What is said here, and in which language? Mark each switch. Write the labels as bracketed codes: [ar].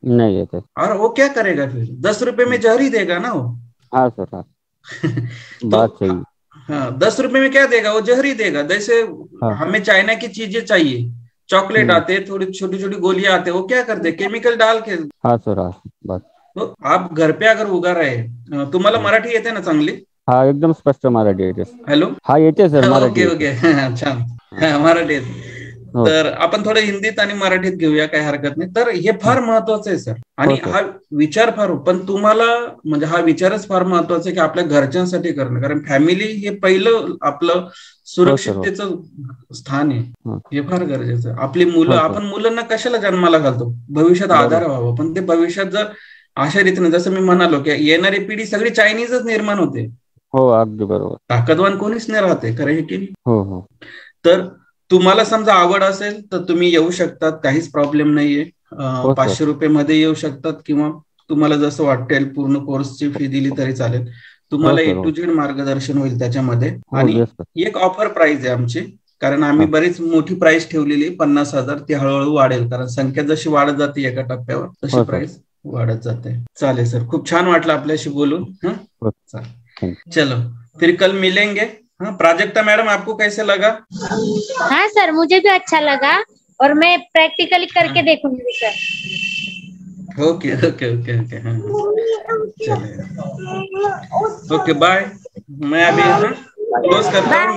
[hi] नहीं देते। और वो क्या करेगा फिर? 10 रुपए में जहर ही देगा ना वो। हाँ सर, हाँ। तो बात सही। हाँ, 10 रुपए में क्या देगा? वो जहर ही देगा। जैसे हाँ। हमें चाइना की चीजें चाहिए, चॉकलेट आते हैं, थोड़ी छोटी छोटी गोलियां आते हैं, वो क्या करते हैं? केमिकल डाल के। हाँ सर, हाँ। बात। तो आप घर पे अगर उगा रहे, [mr] तुम्हाला मराठी येते ना चांगली? हाँ, एकदम स्पष्ट मराठी येते. [en] hello, [mr] हा, येते सर मराठी. ओके ओके, छान. मराठी येते. तर आपण थोडं हिंदीत आणि मराठीत घेऊया, काही हरकत नाही. तर हे फार महत्वाचं आहे सर, आणि हा विचार फार, पण तुम्हाला म्हणजे हा विचारच फार महत्वाचा आहे की आपल्या घरच्यांसाठी करणं, कारण फॅमिली हे पहिलं आपलं सुरक्षिततेचं स्थान आहे. हे फार गरजेचं आहे. आपली मुलं, आपण मुलांना कशाला जन्माला घालतो? भविष्यात आधार व्हावं, पण ते भविष्यात जर अशा रीतीने, जसं मी म्हणालो की येणारी पिढी सगळी चायनीजच निर्माण होते. हो, अगदी बरोबर. ताकदवान कोणीच नाही राहते, खरं आहे की नाही? हो हो. तर तुम्हाला समजा आवड असेल तर तुम्ही येऊ शकतात, काहीच प्रॉब्लेम नाहीये. 500 रुपये मध्ये येऊ शकतात, किंवा तुम्हाला जसं वाटेल पूर्ण कोर्सची फी दिली तरी चालेल. तुम्हाला A to Z मार्गदर्शन होईल त्याच्यामध्ये. आणि एक ऑफर प्राइस आहे आमची, कारण आम्ही बरीच मोठी प्राइस ठेवलेली 50,000. ती हळूहळू वाढेल, कारण संख्या जशी वाढत जाते एका टप्प्यावर, तशी प्राइस वाढत जाते. चालेल सर, खूप छान वाटलं आपल्याशी बोलून. चालेल, [hi] चलो फिर कल मिलेंगे. हाँ, प्राजक्ता मैडम, आपको कैसे लगा? हाँ सर, मुझे भी अच्छा लगा, और मैं प्रैक्टिकली करके देखूंगी sir. Okay okay okay okay, हाँ चलिए, ओके बाय. मैं अभी क्लोज करता हूँ.